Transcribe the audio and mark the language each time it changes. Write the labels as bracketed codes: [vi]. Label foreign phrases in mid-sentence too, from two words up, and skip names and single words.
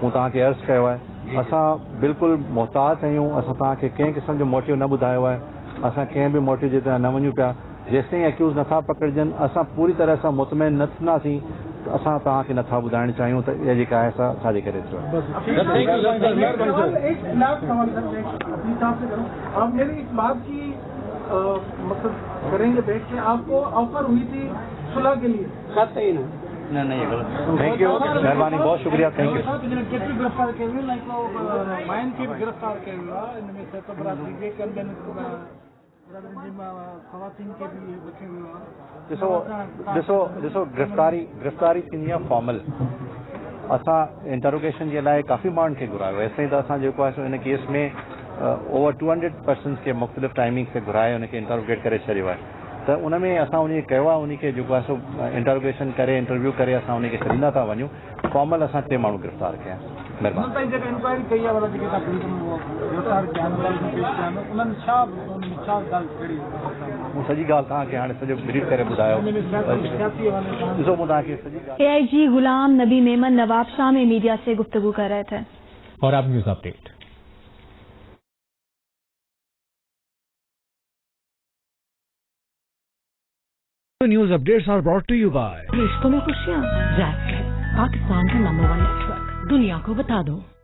[sd] मूं तव्हांखे अर्ज़ु कयो आहे असां बिल्कुलु मोहतात आहियूं, असां तव्हांखे कंहिं क़िस्म जो मोटिव न ॿुधायो आहे, असां कंहिं बि मोटिव जे तरह न वञूं पिया। जेसिताईं एक्यूज़ नथा पकड़जनि असां पूरी तरह सां मुतमइन न थींदासीं, असां तव्हांखे नथा ॿुधाइण चाहियूं त इहा जेका आहे असां छाजे करे थियो आहे। [ur] ایک لاسٹ سوال سر اپنی صاحب سے کروں، آپ میری اس بات کی مطلب کریں گے بیٹھ کے، آپ کو آفر ہوئی تھی صلح کے لیے? نہیں، یہ غلط. [en] thank you, [ur] مہربانی، بہت شکریہ, [en] thank you. [ur] گرفتار کیا ہوا مائن کے گرفتار کیا ہوا، ان میں سے تو خواتین کے بھی رکھے ہوئے. [sd] ॾिसो गिरफ़्तारी थींदी आहे फॉर्मल। असां इंटरोगेशन जे लाइ काफ़ी माण्हुनि खे घुरायो आहे, एसिताईं त असां जेको आहे हिन केस में [en] over 200 persons [sd] खे मुख़्तलिफ़ टाइमिंग ते घुराए हुनखे इंटरोगेट करे छॾियो आहे। त उन में असां उन कयो आहे, उन खे जेको आहे सो इंटरोगेशन करे इंटरव्यू करे असां उन खे छॾींदा था वञूं। फॉर्मल असां 3 माण्हू गिरफ़्तार कया। महिरबानी। इंक्वायरी कई आहे वाला जेके गिरफ़्तार कया मूं सॼी ॻाल्हि तव्हांखे हाणे सॼो ब्रीफ करे ॿुधायो। ॾिसो मूं तव्हांखे सॼी ॻाल्हि। [ur] AIG غلام نبی میمن نواب شاہ میں میڈیا سے گفتگو کر رہے تھے. اور اب [en] news update. News updates are brought to you by [ur] رشتوں میں خوشیاں جیک، پاکستان کا نمبر 1 نیٹ ورک، دنیا کو بتا دو.